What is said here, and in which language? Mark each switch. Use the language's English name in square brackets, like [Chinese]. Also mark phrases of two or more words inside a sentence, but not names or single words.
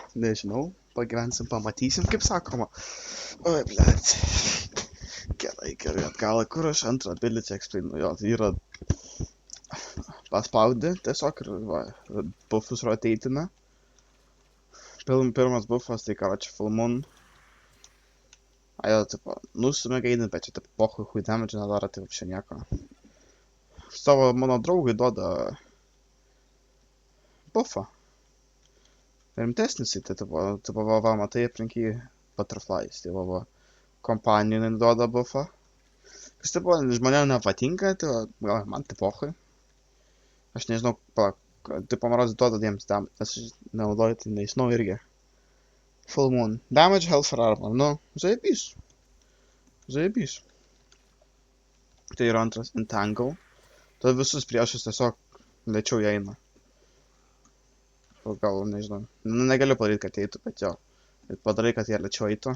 [Lithuanian] Nežinau, pagyvensim, pamatysim, kaip sakoma. Oi, blet. Gerai. Tai gerai, atgal, kur aš antrą ability explainu, jo, tai yra paspaudi tiesiog ir va, buffus rotatina. Pirmas buffas, tai karoči [English] full moon. [Lithuanian] A jo, tipo, nustumia gaidin, bet čia, tipo, pochui damage nedaro, tai вообще nieko. Savo mano draugui duoda buffą. Rimtesnis, tai, tipo, va, matai aplink jį butterflies, tai va, kompanijai duoda buffą. Kas, tipo, žmonėm nepatinka, tai gal man tai pochui. Aš nežinau, tipo, maros duoda jiems tam, aš nenaudoju, tai nežinau irgi. [English] Full moon. Damage, health ir armor, [Lithuanian] nu, zaibys. Zaibys. Tai yra antras entangle. Tada visus priešus tiesiog lėčiau jie eina. Gal, nežinau. Nu, negaliu padaryti, kad eitų, bet jo. Ir padarai, kad jie lėčiau eitų.